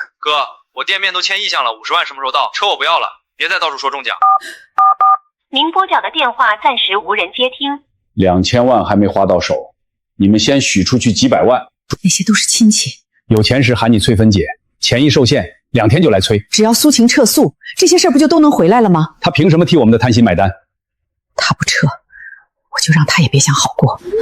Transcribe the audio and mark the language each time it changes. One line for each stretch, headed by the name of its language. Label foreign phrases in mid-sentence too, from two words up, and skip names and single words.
Chinese: 哥，我店面都簽意向了，50萬什麼時候到？車我不要了，別再到處說中獎。您撥講的電話暫時無人接聽。 2000萬還沒花到手，你們先許出去幾百萬。那些都是親戚，有錢時喊你翠芬姐，錢一受限，2天就來催。只要蘇晴撤訴，這些事不就都能回來了嗎？他憑什麼替我們的貪心買單？他不撤，我就讓他也別想好過。